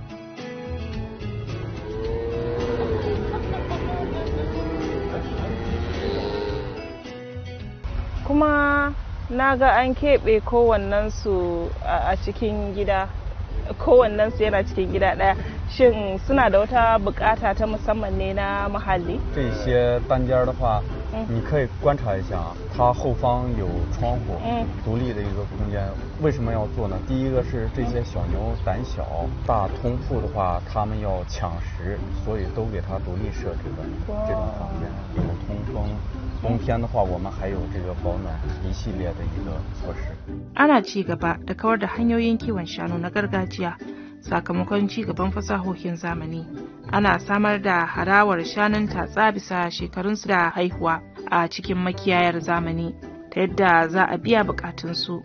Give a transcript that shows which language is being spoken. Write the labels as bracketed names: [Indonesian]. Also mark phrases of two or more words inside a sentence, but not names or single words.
[Hausa] Kuma na ga an keɓe kowannensu a cikin gida, kowannensu yana cikin gida ɗaya. Shin suna da wata bukata ta musamman ne na muhalli? [Chinese] 这些单间的话，你可以观察一下啊，它后方有窗户，独立的一个空间。为什么要做呢？第一个是这些小牛胆小，大通铺的话，它们要抢食，所以都给它独立设置的这种房间，有通风。冬天的话，我们还有这个保暖一系列的一个措施。 [Hausa] Ana ci gaba da kawar da hanyoyin kiwon shanu na gargajiya sakamakon ci gaban fasahohin zamani. Ana samar da harawar shanun tatsa bisa shekarunsu da haihuwa a cikin makiyayar zamani ta yadda za a biya bukatunsu.